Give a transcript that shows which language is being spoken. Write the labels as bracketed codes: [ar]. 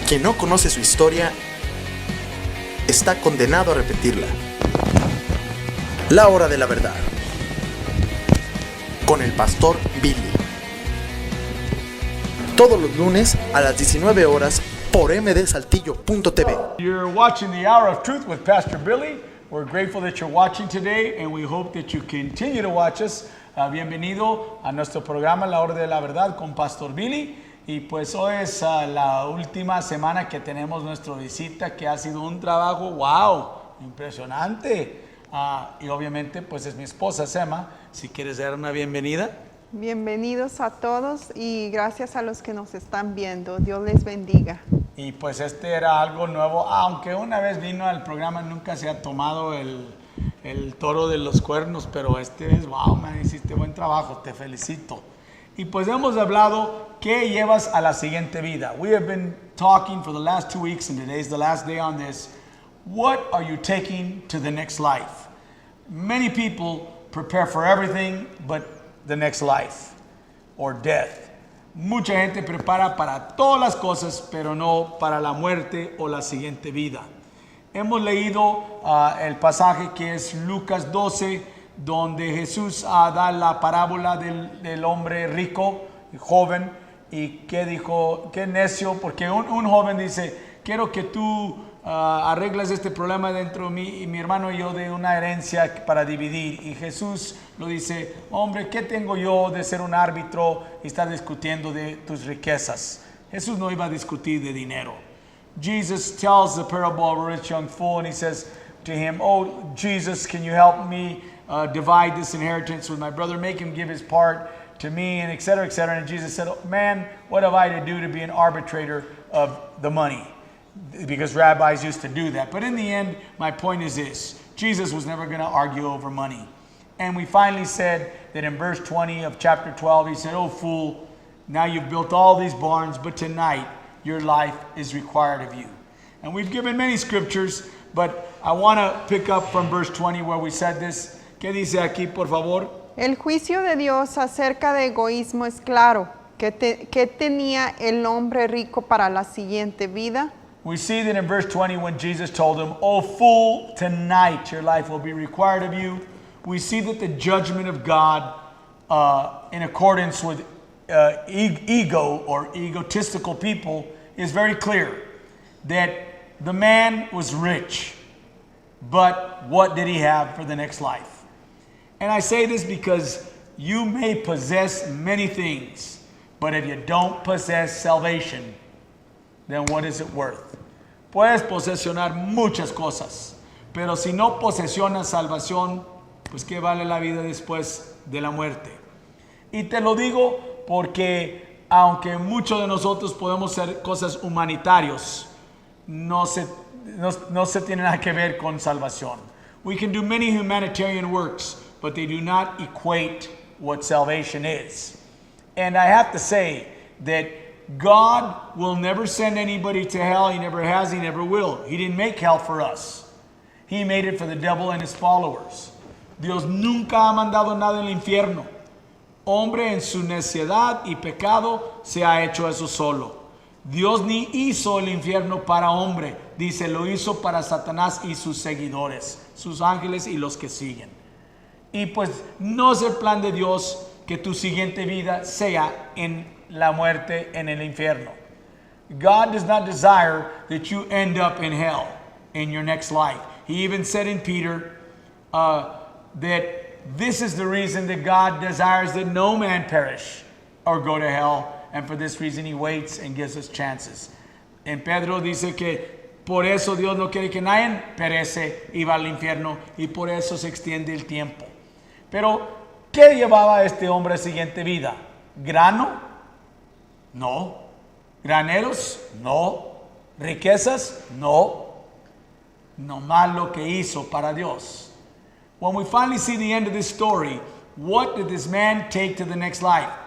[es] Quien no conoce su historia está condenado a repetirla. La hora de la verdad. Con el pastor Billy. Todos los lunes a las 19 horas por mdsaltillo.tv. [en] You're watching the Hour of Truth with Pastor Billy. We're grateful that you're watching today and we hope that you continue to watch us. [es] Bienvenido a nuestro programa La Hora de la Verdad con Pastor Billy. Y pues hoy es la última semana que tenemos nuestra visita, que ha sido un trabajo, wow, impresionante. Y obviamente pues es mi esposa Sema. Si quieres dar una bienvenida. Bienvenidos a todos y gracias a los que nos están viendo. Dios les bendiga. Y pues este era algo nuevo, aunque una vez vino al programa nunca se ha tomado el toro de los cuernos, pero este es, wow, man, hiciste buen trabajo, te felicito. Y pues hemos hablado, ¿qué llevas a la siguiente vida? [en] We have been talking for the last 2 weeks and today's the last day on this. What are you taking to the next life? Many people prepare for everything but the next life or death. [es] Mucha gente prepara para todas las cosas, pero no para la muerte o la siguiente vida. Hemos leído el pasaje que es Lucas 12, donde Jesús da la parábola del hombre rico y joven. Y que dijo, qué necio, porque un joven dice, quiero que tú arregles este problema dentro de mí y mi hermano y yo de una herencia para dividir. Y Jesús lo dice, hombre, ¿qué tengo yo de ser un árbitro y estar discutiendo de tus riquezas? Jesús no iba a discutir de dinero. [en] Jesus tells the parable of a rich young fool and he says to him, oh, Jesus, can you help me divide this inheritance with my brother? Make him give his part to me, and et cetera, et cetera. And Jesus said, oh, man, what have I to do to be an arbitrator of the money? Because rabbis used to do that. But in the end, my point is this. Jesus was never going to argue over money. And we finally said that in verse 20 of chapter 12, he said, oh, fool, now you've built all these barns, but tonight your life is required of you. And we've given many scriptures, but I want to pick up from verse 20 where we said this. [es] ¿Qué dice aquí, por favor? El juicio de Dios acerca de egoísmo es claro. ¿Qué tenía el hombre rico para la siguiente vida? [en] We see that in verse 20 when Jesus told him, oh fool, tonight your life will be required of you. We see that the judgment of God in accordance with ego or egotistical people is very clear. That the man was rich, but what did he have for the next life? And I say this because you may possess many things, but if you don't possess salvation, then what is it worth? [es] Puedes posesionar muchas cosas, pero si no posesionas salvación, pues qué vale la vida después de la muerte. Y te lo digo porque aunque muchos de nosotros podemos hacer cosas humanitarias, no se tiene nada que ver con salvación. [en] We can do many humanitarian works, but they do not equate what salvation is. And I have to say that God will never send anybody to hell. He never has, he never will. He didn't make hell for us. He made it for the devil and his followers. [es] Dios nunca ha mandado nada al infierno. Hombre en su necedad y pecado se ha hecho eso solo. Dios ni hizo el infierno para hombre. Dice, lo hizo para Satanás y sus seguidores, sus ángeles y los que siguen. Y pues no es el plan de Dios que tu siguiente vida sea en la muerte en el infierno. [en] God does not desire that you end up in hell in your next life. He even said in Peter that this is the reason that God desires that no man perish or go to hell. And for this reason he waits and gives us chances. [es] En Pedro dice que por eso Dios no quiere que nadie perece y va al infierno, y por eso se extiende el tiempo. Pero, ¿qué llevaba este hombre a la siguiente vida? ¿Grano? No. ¿Graneros? No. ¿Riquezas? No. Nomás lo que hizo para Dios. [en] When we finally see the end of this story, what did this man take to the next life?